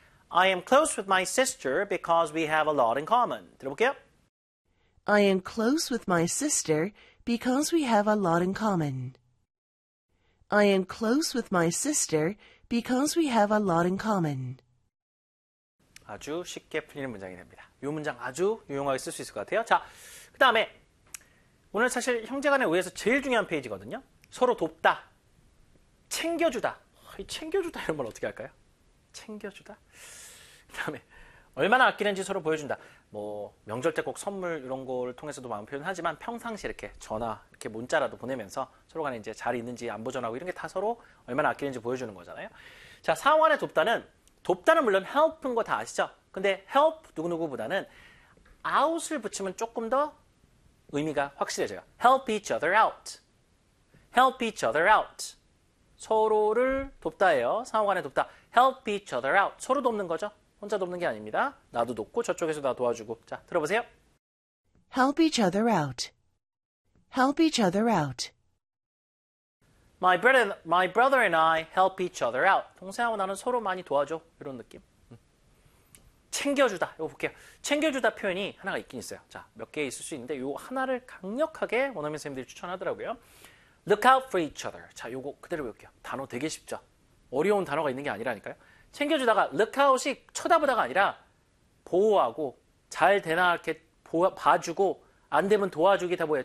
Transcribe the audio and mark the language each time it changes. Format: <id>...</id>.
<en>I am close with my sister because we have a lot in common.</en> <ko>들어볼게요.</ko> <en>I am close with my sister because we have a lot in common. I am close with my sister because we have a lot in common.</en> <ko>아주 쉽게 풀리는 문장이 됩니다. 이 문장 아주 유용하게 쓸 수 있을 것 같아요. 자, 그 다음에 오늘 사실 형제간에 의해서 제일 중요한 페이지거든요. 서로 돕다, 챙겨주다. 챙겨주다 이런 말 어떻게 할까요? 챙겨주다. 그 다음에 얼마나 아끼는지 서로 보여준다. 뭐 명절 때 꼭 선물 이런 거를 통해서도 마음 표현하지만 평상시 이렇게 전화, 이렇게 문자라도 보내면서 서로 간에 이제 잘 있는지 안부 전하고 이런 게 다 서로 얼마나 아끼는지 보여주는 거잖아요. 자, 상황 안에 돕다는, 돕다는 물론 help인 거 다 아시죠? 근데 help 누구누구보다는 out을 붙이면 조금 더 의미가 확실해져요.</ko> <en>Help each other out. Help each other out.</en> <ko>서로를 돕다예요. 상황 안에 돕다.</ko> <en>Help each other out.</en> <ko>서로 돕는 거죠. 혼자 돕는 게 아닙니다. 나도 돕고 저쪽에서 나 도와주고. 자, 들어보세요.</ko> <en>Help each other out. Help each other out. My brother and I help each other out.</en> <ko>동생하고 나는 서로 많이 도와줘. 이런 느낌. 챙겨주다. 이거 볼게요. 챙겨주다 표현이 하나가 있긴 있어요. 자, 몇 개 있을 수 있는데 이 하나를 강력하게 원어민 선생님들이 추천하더라고요.</ko> <en>Look out for each other.</en> <ko>자, 이거 그대로 볼게요. 단어 되게 쉽죠? 어려운 단어가 있는 게 아니라니까요. 챙겨주다가 look out이 쳐다보다가 아니라 보호하고 잘 되나 이렇게 봐주고 안 되면 도와주기 다 뭐예요?</ko>